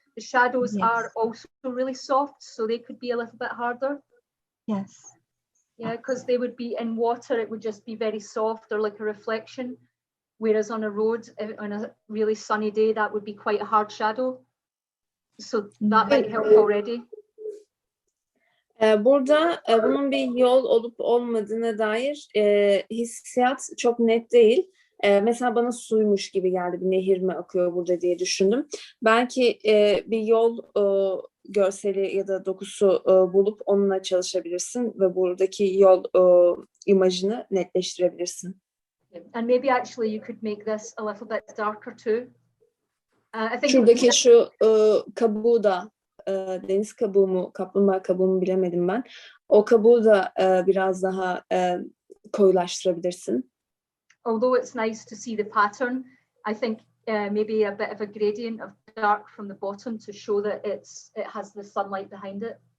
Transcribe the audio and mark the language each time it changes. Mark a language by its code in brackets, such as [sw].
[en] The shadows are also really soft, so they could be a little bit harder. Yes. Yeah, because they would be in water, it would just be very soft or like a reflection. Whereas on a road, on a really sunny day, that would be quite a hard shadow. So that might help already. [tr] Burada bunun bir yol olup olmadığına dair hissiyat çok net değil. Mesela bana suymuş gibi geldi, bir nehir mi akıyor burada diye düşündüm. Belki bir yol görseli ya da dokusu bulup onunla çalışabilirsin ve buradaki yol imajını netleştirebilirsin. [en] And maybe actually you could make this a little bit darker too. I think [tr] şuradaki şu kabuğu da deniz kabuğu mu, kaplumbağa kabuğu mu bilemedim ben. O kabuğu da biraz daha koyulaştırabilirsin. [en] Although it's nice to see the pattern, I think maybe a bit of a gradient of dark from the bottom to show that it has the sunlight behind it.